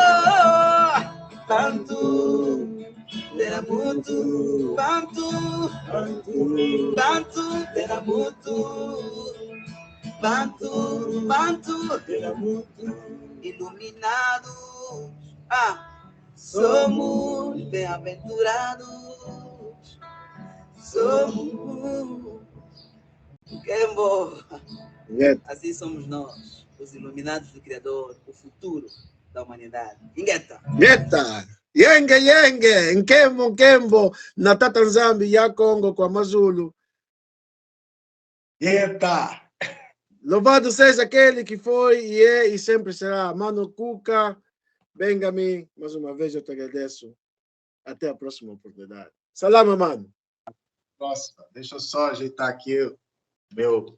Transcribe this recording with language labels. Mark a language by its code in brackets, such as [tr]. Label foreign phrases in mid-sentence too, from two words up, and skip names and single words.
[kg] Bantu, Benamutu, Bantu, Bantu, Benamutu, Bantu, Bantu, Benamutu, [pt] iluminados, somos bem-aventurados, somos Kembo. Assim somos nós, os iluminados do Criador, o futuro da humanidade. [kg] Ingeta! Ngeta! Yenge, yenge! Nkembo, nkembo! Natata Nzambi, ya Congo, kwa Mazulu. [pt] Eita! Louvado seja aquele que foi e é e sempre será. Mano Cuca, Bengami, mais uma vez eu te agradeço. Até a próxima oportunidade. Salama, mano. Próxima. Deixa eu só ajeitar aqui o meu...